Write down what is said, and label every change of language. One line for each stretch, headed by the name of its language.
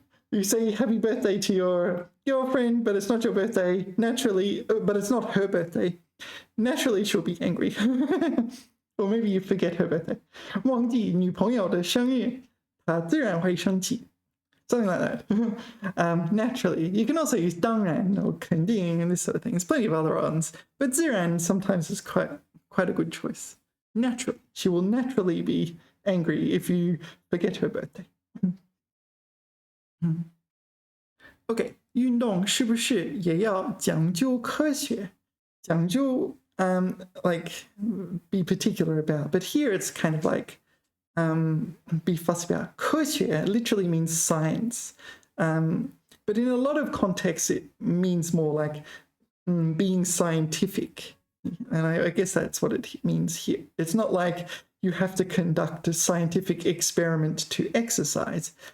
English: You say happy birthday to your girlfriend, but it's not your birthday. Naturally, but it's not her birthday. Naturally, she'll be angry. Or maybe you forget her birthday.
Chinese: 忘记女朋友的生日，她自然会生气。
English: Something like that. Naturally. You can also use 当然 or 肯定 and this sort of thing. There's plenty of other ones. But 自然 sometimes is quite a good choice. Naturally. She will naturally be angry if you forget her birthday. Okay.
Chinese: 运动是不是也要讲究科学？
English: 讲究 like be particular about. But here it's kind of like be fussy about. 科学 literally means science. But in a lot of contexts, it means more like being scientific. And I guess that's what it means here. It's not like you have to conduct a scientific experiment to exercise.